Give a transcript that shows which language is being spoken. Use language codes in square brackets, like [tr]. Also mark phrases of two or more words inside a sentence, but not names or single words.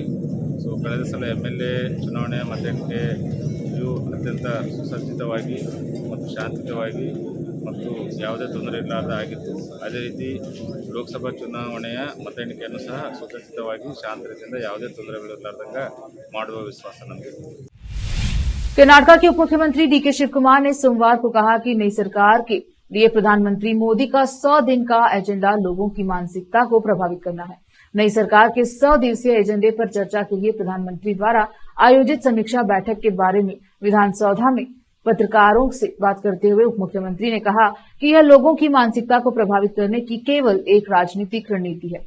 [kn] ಸೊ ಕಳೆದ ಸಲ MLA ಚುನಾವಣೆ ಮತ ಎಣಿಕೆಯು ಅತ್ಯಂತ ಸುಸಜ್ಜಿತವಾಗಿ ಮತ್ತು ಶಾಂತಿಯುತವಾಗಿ ಮತ್ತು ಯಾವುದೇ ತೊಂದರೆ ಇಲ್ಲದ ಆಗಿತ್ತು। ಅದೇ ರೀತಿ ಲೋಕಸಭಾ ಚುನಾವಣೆಯ ಮತ ಎಣಿಕೆಯನ್ನು ಸಹ ಸುಸಜ್ಜಿತವಾಗಿ ಶಾಂತ ರೀತಿಯಿಂದ ಯಾವುದೇ ತೊಂದರೆಗಳಿರಲಾರ್ದಂಗೆ ಮಾಡುವ ವಿಶ್ವಾಸ ನಮಗೆ। [hi] कर्नाटका के उप मुख्यमंत्री डीके शिव कुमार ने सोमवार को कहा कि नई सरकार के लिए प्रधानमंत्री मोदी का 100 दिन का एजेंडा लोगों की मानसिकता को प्रभावित करना है। नई सरकार के 100 दिवसीय एजेंडे पर चर्चा के लिए प्रधानमंत्री द्वारा आयोजित समीक्षा बैठक के बारे में विधानसभा में पत्रकारों से बात करते हुए उप मुख्यमंत्री ने कहा कि यह लोगों की मानसिकता को प्रभावित करने की केवल एक राजनीतिक रणनीति है।